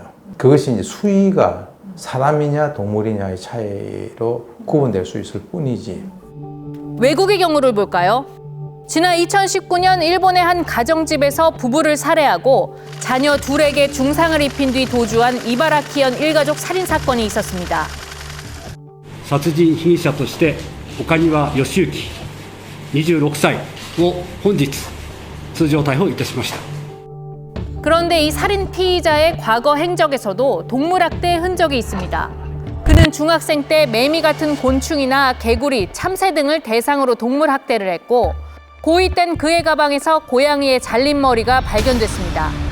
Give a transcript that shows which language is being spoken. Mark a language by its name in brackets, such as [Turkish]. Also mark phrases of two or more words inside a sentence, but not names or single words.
[Korean] 그것이 이제 수위가 사람이냐 동물이냐의 차이로 구분될 수 있을 뿐이지. 외국의 경우를 볼까요? 지난 2019년 일본의 한 가정집에서 부부를 살해하고 자녀 둘에게 중상을 입힌 뒤 도주한 이바라키현 일가족 살인사건이 있었습니다. [Japanese] 殺人被疑者として岡庭義行26歳を本日通常逮捕いたしました。 [Korean] 그런데 이 살인 피의자의 과거 행적에서도 동물학대의 흔적이 있습니다. 그는 중학생 때 매미 같은 곤충이나 개구리, 참새 등을 대상으로 동물학대를 했고 고2 땐 그의 가방에서 고양이의 잘린 머리가 발견됐습니다.